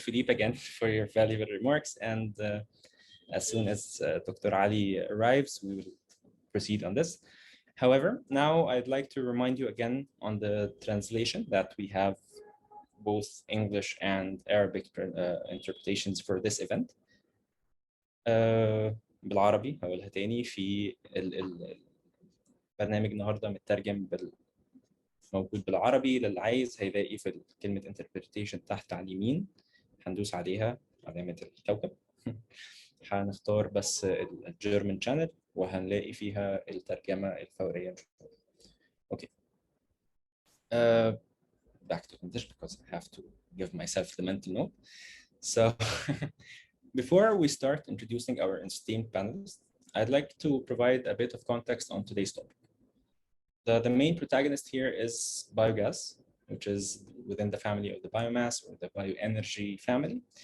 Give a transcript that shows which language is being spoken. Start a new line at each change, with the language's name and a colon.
English: Philippe, again for your valuable remarks. And as soon as Dr. Ali arrives, we will proceed on this. However, now I'd like to remind you again on the translation that we have both English and Arabic interpretations for this event.
Arabic: بالعربي هقولها تاني في البرنامج النهارده مترجم موجود بالعربي. للي عايز هيلاقي في كلمة interpretation تحت على اليمين، هندوس عليها علامة الكوكب هنختار بس الجيرمان channel وهنلاقي فيها الترجمة الفورية.
English: Okay. Back to English because I have to give myself the mental note. So before we start introducing our esteemed panelists, I'd like to provide a bit of context on today's topic. The main protagonist here is biogas, which is within the family of the biomass or the bioenergy family.